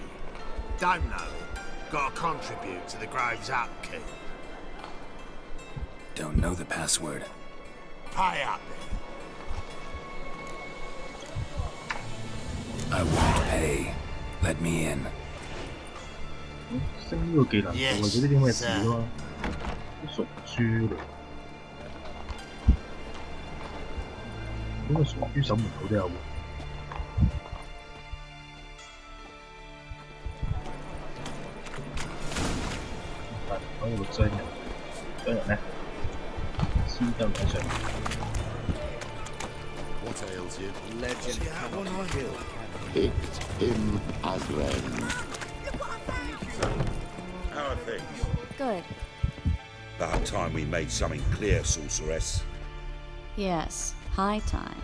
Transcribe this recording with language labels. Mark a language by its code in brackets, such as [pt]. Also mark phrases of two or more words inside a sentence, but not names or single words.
[en] Don't know it. Gotta contribute to the Grove's upkeep. Don't know the password. Pay up then. I won't pay. Let me in. [yue] 升呢個技能就為咗呢啲咁嘅事咯，啲熟書嚟。呢個熟書守門口都有喎。但係講到個商人咧，先得喺上面。 [en] What ails you? Legend cannot kill. Picked him again. How are things? Good. About time we made something clear, sorceress. Yes, high time.